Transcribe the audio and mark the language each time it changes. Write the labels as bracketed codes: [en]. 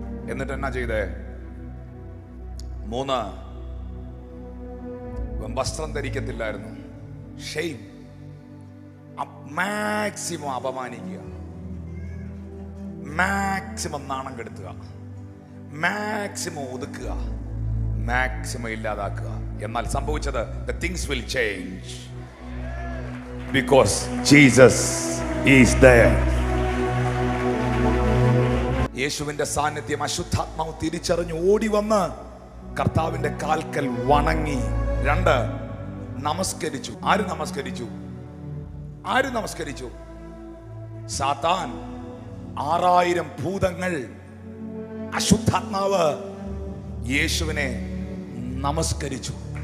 [ml] എന്നിട്ട് എന്നാ ചെയ്തേ? 3, വസ്ത്രം ധരിക്കത്തില്ലായിരുന്നു. ഷെയിം, മാക്സിമം അപമാനിക്കുക, മാക്സിമം നാണം കെടുത്തുക, മാക്സിമം ഒതുക്കുക, മാക്സിമം ഇല്ലാതാക്കുക. എന്നാൽ സംഭവിച്ചത്, [en] the things will change because Jesus is there. [ml] യേശുവിന്റെ സാന്നിധ്യം, അശുദ്ധാത്മാവ് തിരിച്ചറിഞ്ഞ് ഓടി വന്ന് കർത്താവിന്റെ കാൽക്കൽ വണങ്ങി. 2, നമസ്കരിച്ചു. ആര് നമസ്കരിച്ചു? ആര് നമസ്കരിച്ചു? സാത്താൻ, 6000 ഭൂതങ്ങൾ, അശുദ്ധാത്മാവ് യേശുവിനെ നമസ്കരിച്ചു.